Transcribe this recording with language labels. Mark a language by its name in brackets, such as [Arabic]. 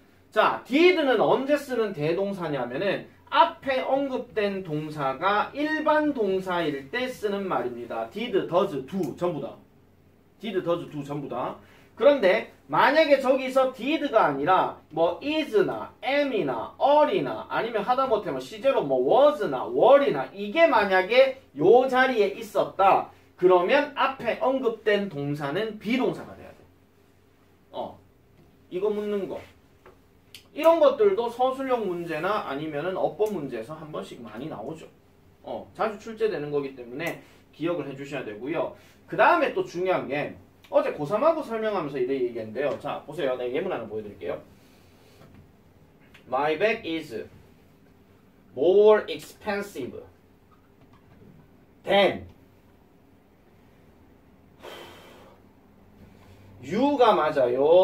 [Korean] 자, did는 언제 쓰는 대동사냐면은 앞에 언급된 동사가 일반 동사일 때 쓰는 말입니다. did, does, do 전부 다. did, does, do 전부 다. 그런데 만약에 저기서 did가 아니라 뭐 is나 am이나 are이나 아니면 하다못해 뭐 시제로 뭐 was나 were이나 이게 만약에 요 자리에 있었다. 그러면 앞에 언급된 동사는 비동사가 돼야 돼. 이거 묻는 거. 이런 것들도 서술형 문제나 아니면은 어법 문제에서 한 번씩 많이 나오죠. 자주 출제되는 거기 때문에 기억을 해주셔야 되고요. 그 다음에 또 중요한 게 어제 고3하고 설명하면서 이래 얘기했는데요. 자, 보세요. 내가 예문 하나 보여드릴게요. [English] My bag is more expensive than U가 [Korean] 맞아요?